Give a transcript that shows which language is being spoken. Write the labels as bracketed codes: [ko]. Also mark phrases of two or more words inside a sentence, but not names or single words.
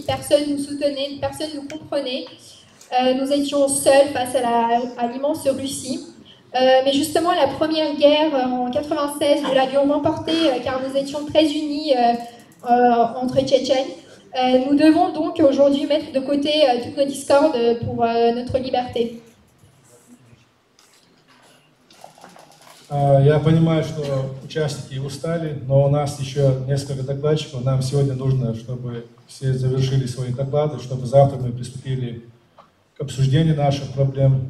[fr] Personne nous soutenait, personne nous comprenait. Nous étions seuls face à l'immense Russie. Mais justement, la première guerre en 96, nous l'avions remportée car nous étions très unis entre Tchétchènes. Nous devons donc aujourd'hui mettre de côté toutes nos discordes pour notre liberté. [ru] Я понимаю, что участники устали, но у нас еще несколько докладчиков. Нам сегодня нужно, чтобы все завершили свои доклады, чтобы завтра мы приступили к обсуждению наших проблем.